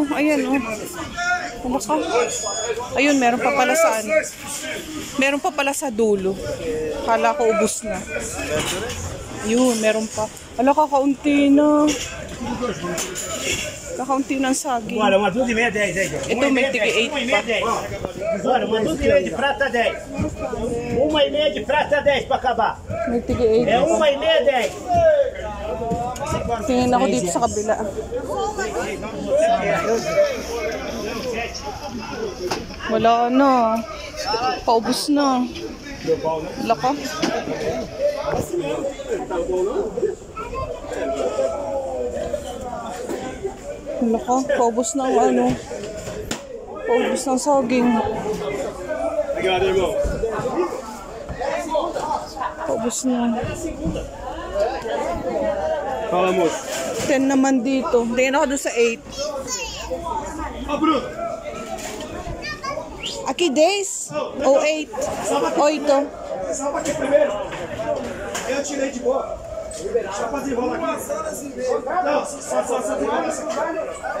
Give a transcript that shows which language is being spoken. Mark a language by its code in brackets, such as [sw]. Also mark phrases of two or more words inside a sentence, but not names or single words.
[tl] Ayan, ayun, meron pa pala sa meron pa pala sa dulo. Kala ko ubos na. Ayun, meron pa. Ala, kakaunti na. Kakaunti ng saging. Ito may tigi 8 pa. [pt] Agora, uma dúzia de prata 10. 1,5 de prata 10 para acabar. [tl] May tigi 8 [pt] É [tl] pa. 1,5 10. Tingin ako dito sa kabila. Wala na. Paubos na. Wala ka. Wala ka. Paubos na ang paubos ng saging. Paubos na. [pt] Fala, moço. [tl] 10 naman dito. Tingin ako doon sa 8. [pt] Aqui 10 ou 8? 8. Salva aqui primeiro. Eu tirei de boa. Só pra desenrolar aqui. Não, só desenrola essa aqui.